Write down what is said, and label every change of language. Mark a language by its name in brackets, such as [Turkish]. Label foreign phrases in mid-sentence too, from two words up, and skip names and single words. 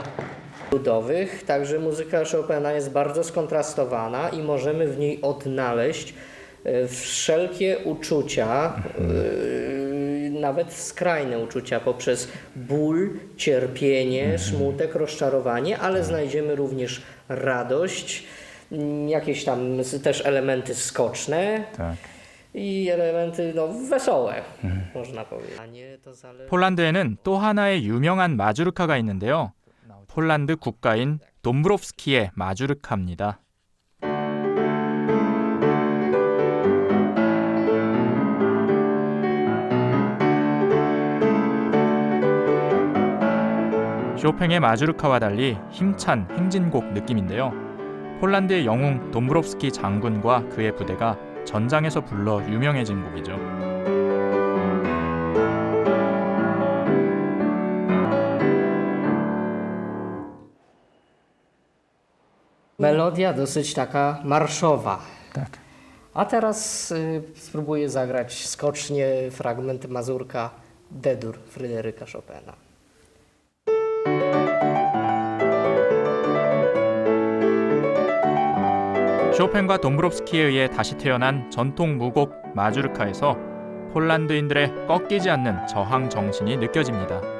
[Polish] Ludowych, także muzyka Chopina jest bardzo skontrastowana i możemy w niej odnaleźć wszelkie uczucia, nawet skrajne uczucia poprzez ból, cierpienie, smutek, rozczarowanie, ale znajdziemy również radość, jakieś tam też elementy skoczne. Tak. I elementy wesołe, można powiedzieć. [Korean] 폴란드에는 또 하나의 유명한 마주르카가 있는데요. 폴란드 국가인 돔브로프스키의 마주르카입니다. 쇼팽의 마주르카와 달리 힘찬 행진곡 느낌인데요. 폴란드의 영웅 돔브로프스키 장군과 그의 부대가 전장에서 불러 유명해진 곡이죠. [Polish] Melodia dosyć taka marszowa. Tak. A teraz spróbuję zagrać skocznie fragment mazurka D-dur Fryderyka Chopina. [Korean] 쇼팽과 돔브롭스키에 의해 다시 태어난 전통 무곡 마주르카에서 폴란드인들의 꺾이지 않는 저항 정신이 느껴집니다.